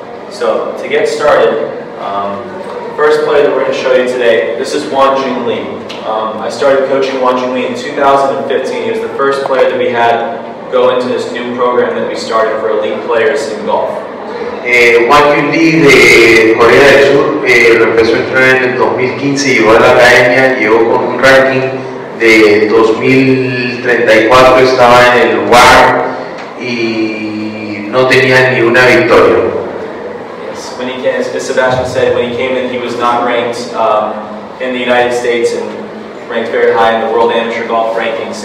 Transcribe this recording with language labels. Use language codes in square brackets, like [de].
[en] So to get started, first player that we're going to show you today, this is Jun Lee. I started coaching Jun Lee in 2015. He was the first player that we had go into this new program that we started for elite players in golf. [es] Jun Lee de Corea del Sur lo empezó a entrenar en el 2015, llegó a la academia, llegó con un ranking de 2034, estaba en el WAR y no tenía ni una victoria. [en] When he came, as Sebastian said, when he came in, he was not ranked in the United States and ranked very high in the World Amateur Golf rankings.